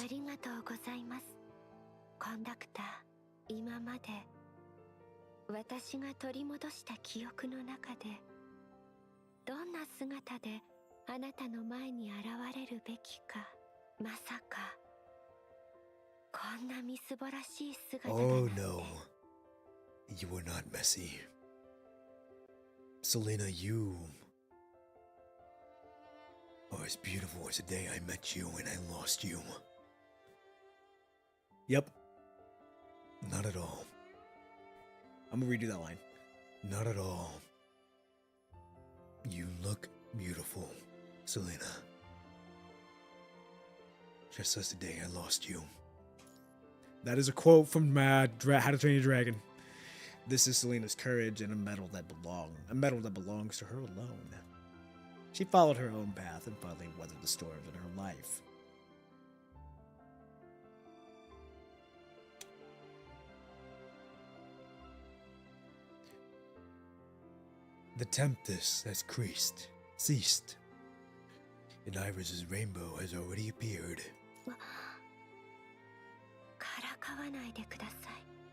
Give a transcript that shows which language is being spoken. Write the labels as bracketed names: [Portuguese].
[Japanese] ありがとうございます。コンダクター、今まで私が取り戻した記憶の中でどんな姿であなたの前に現れるべきか、まさかこんなみすぼらしい姿だなんて。 [English] Oh no. You were not messy. Selena, you are as beautiful as the day I met you and I lost you. Yep. Not at all. I'm gonna redo that line. Not at all. You look beautiful, Selena. Just as the day I lost you. That is a quote from How to Train Your Dragon. This is Selena's courage and a medal that belongs to her alone. She followed her own path and finally weathered the storms in her life. The tempest has ceased, and Iris's rainbow has already appeared. [Japanese] からかわないでください。